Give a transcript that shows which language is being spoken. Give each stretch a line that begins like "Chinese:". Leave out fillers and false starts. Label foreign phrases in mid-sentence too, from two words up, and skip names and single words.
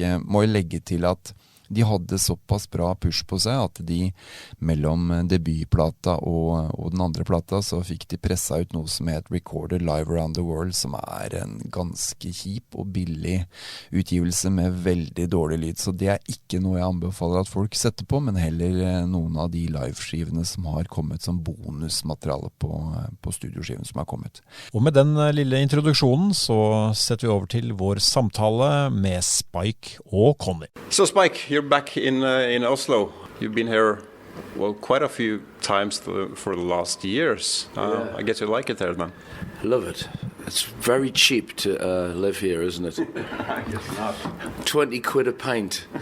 Norwegian: Jeg må jo legge til at de hadde såpass bra push på seg at de mellom debutplata og den andre plata så fikk de pressa ut noe som het Recorded Live Around the World, som en ganske kjip og billig utgivelse med veldig dårlig lyd. Så det ikke noe jeg anbefaler at folk setter på, men heller noen av de liveskivene som har kommet som bonusmateriale på studioskiven som har kommet. Og med den lille introduksjonen så setter vi over til vår samtale med Spike og Conny.
English: So Spike, you're back in Oslo. You've been here, well, quite a few times for the last years. Yeah. I guess you like it there, then. I love it. It's very cheap to live here, isn't it? I guess not. 20 quid a pint.